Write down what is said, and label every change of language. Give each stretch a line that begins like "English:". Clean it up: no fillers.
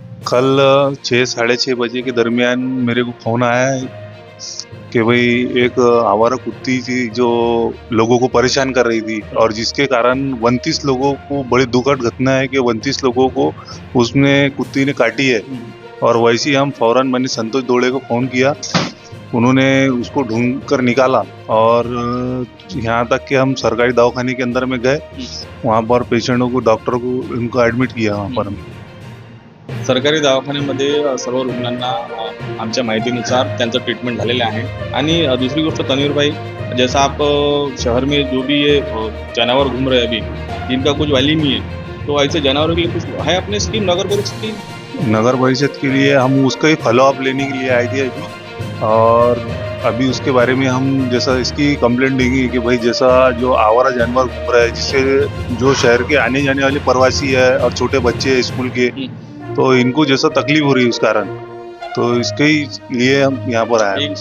Hindi: कल 6-6:30 बजे के दरमियान मेरे को फोन आया है कि भाई एक आवारा कुत्ती थी जो लोगों को परेशान कर रही थी और जिसके कारण 29 लोगों को, बड़ी दुखद घटना है कि 29 लोगों को उसने कुत्ती ने काटी है। और वैसे ही हम फौरन मैंने संतोष दोड़े को फ़ोन किया, उन्होंने उसको ढूंढ कर निकाला और यहाँ तक कि हम सरकारी दवाखाने के अंदर में गए, वहाँ पर पेशेंटों को, डॉक्टर को, उनको एडमिट किया वहाँ पर।
Marathi: सरकारी दवाखान्यामध्ये सर्व रुग्णांना आमच्या माहितीनुसार त्यांचं ट्रीटमेंट झालेलं आहे। आणि दूसरी गोष्ट
Hindi: तन्वीर भाई, जैसा आप शहर में जो भी ये जानवर घूम रहे हैं अभी जिनका कुछ वैल्यू नहीं है, तो ऐसे जानवरों के लिए कुछ है अपने स्कीम नगर परिषद की? नगर परिषद के लिए हम उसका ही फॉलोअप लेने के लिए आए थे अभी, और अभी उसके बारे में हम जैसा इसकी कंप्लेंट देंगे कि भाई जैसा जो आवारा जानवर घूम रहा है जिससे जो शहर के आने जाने वाले प्रवासी है और छोटे बच्चे हैं स्कूल के, तो इनको जैसा तकलीफ हो रही है उस कारण, तो इसके ही लिए हम यहाँ पर आए।